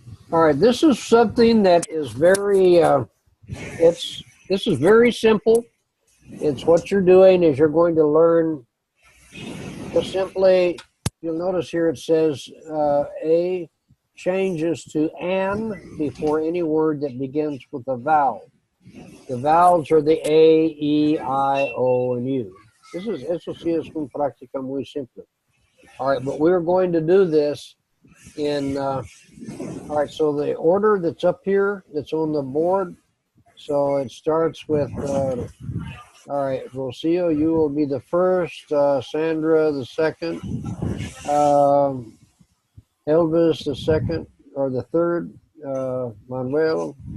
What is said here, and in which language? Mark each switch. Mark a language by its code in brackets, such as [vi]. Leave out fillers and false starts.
[en] All right, this is something that is very, this is very simple. It's what you're doing is you're going to learn just simply, you'll notice here it says A changes to an before any word that begins with a vowel. The vowels are the A, E, I, O, and U. [es] Eso sí es una práctica muy simple. [en] All right, but we're going to do this in, all right, so the order that's up here, that's on the board, so it starts with, all right, Rocio, you will be the first, Sandra the second, Elvis the second, or the third, Manuel,